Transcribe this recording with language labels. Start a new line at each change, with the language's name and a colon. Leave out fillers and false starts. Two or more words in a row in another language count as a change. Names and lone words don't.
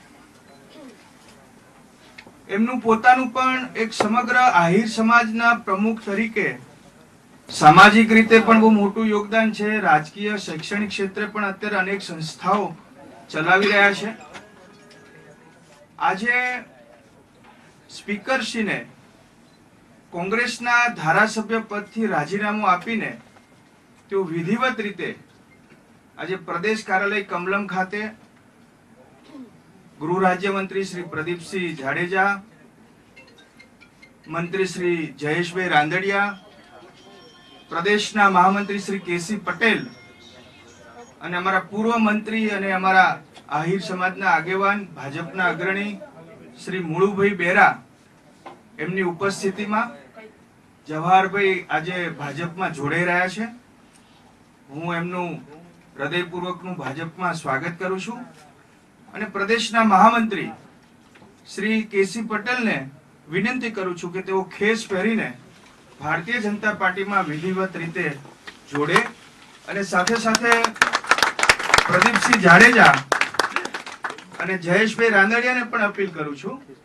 Gujarati: એમનું પોતાનું પણ એક સમગ્ર આહિર સમાજના પ્રમુખ તરીકે સામાજિક રીતે પણ બહુ મોટું યોગદાન છે। રાજકીય શૈક્ષણિક ક્ષેત્રે પણ અત્યારે અનેક સંસ્થાઓ ચલાવી રહ્યા છે। આજે સ્પીકરશ્રીને કોંગ્રેસના ધારાસભ્ય પદથી રાજીનામું આપીને તેઓ વિધિવત રીતે આજે પ્રદેશ કાર્યાલય કમલમ ખાતે ગૃહ રાજ્ય મંત્રી શ્રી પ્રદીપસિંહ જાડેજા, મંત્રી શ્રી જયેશભાઈ રાંદડિયા, પ્રદેશના મહામંત્રી શ્રી કેસી પટેલ અને અમારા પૂર્વ મંત્રી અને અમારા આહિર સમાજના આગેવાન ભાજપના અગ્રણી શ્રી મુળુભાઈ બેરા એમની ઉપસ્થિતિમાં જવાહરભાઈ આજે ભાજપમાં જોડાઈ રહ્યા છે। હું એમનું હૃદયપૂર્વકનું ભાજપમાં સ્વાગત કરું છું અને પ્રદેશના મહામંત્રી શ્રી કેસી પટેલને વિનંતી કરું છું કે તેઓ ખેસ પહેરીને ભારતીય જનતા પાર્ટીમાં વિધિવત રીતે જોડે અને સાથે સાથે પ્રદીપસિંહ જાડેજા અને જયેશભાઈ રાંદડિયાને પણ અપીલ કરું છું